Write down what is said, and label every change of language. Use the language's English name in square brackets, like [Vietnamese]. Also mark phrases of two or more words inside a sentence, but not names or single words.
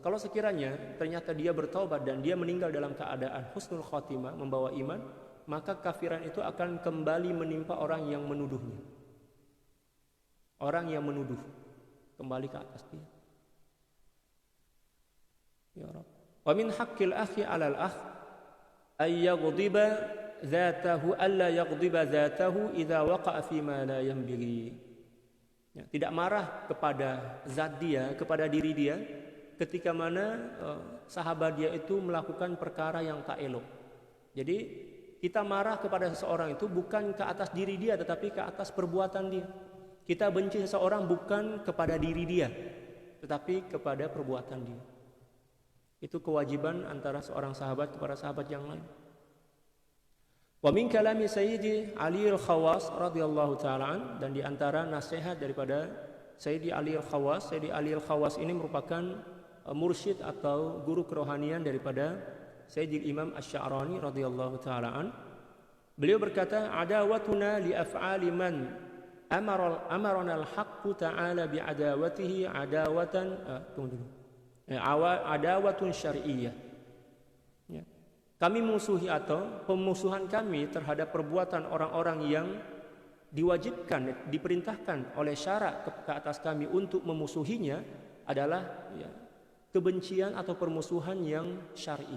[Malay] Kalau sekiranya ternyata dia bertaubat dan dia meninggal dalam keadaan [Arabic] حسن الخاتمة, [Malay] membawa iman, maka kafiran itu akan kembali menimpa orang yang menuduhnya. Orang yang menuduh kembali ke atas dia. [Arabic] يا رب. ومن حق الأخ على الأخ أن يغضب ذاته ألا يغضب ذاته إذا وقع فيما لا ينبغي. [Malay] Ya, tidak marah kepada zat dia, kepada diri dia ketika mana sahabat dia itu melakukan perkara yang tak elok. Jadi kita marah kepada seseorang itu bukan ke atas diri dia tetapi ke atas perbuatan dia. Kita benci seseorang bukan kepada diri dia, tetapi kepada perbuatan dia. Itu kewajiban antara seorang sahabat kepada sahabat yang lain. [Arabic] ومن كلام سيدي علي الخواص رضي الله تعالى, [Malay] dan di antara nasihat daripada Sayyidi Ali Al-Khawas. Sayyidi Ali Al-Khawas ini merupakan mursyid atau guru kerohanian daripada Sayyidi Imam Asy-Sya'rani [Arabic] رضي الله تعالى. [Malay] Beliau berkata, [Arabic] عداوتنا لأفعال من أمرنا الحق تعالى بعداوته عداوة عداوة شرعية. [Malay] Ya. Kami musuhi atau pemusuhan kami terhadap perbuatan orang-orang yang diwajibkan, diperintahkan oleh syarak ke atas kami untuk memusuhinya adalah ya, kebencian atau permusuhan yang syar'i.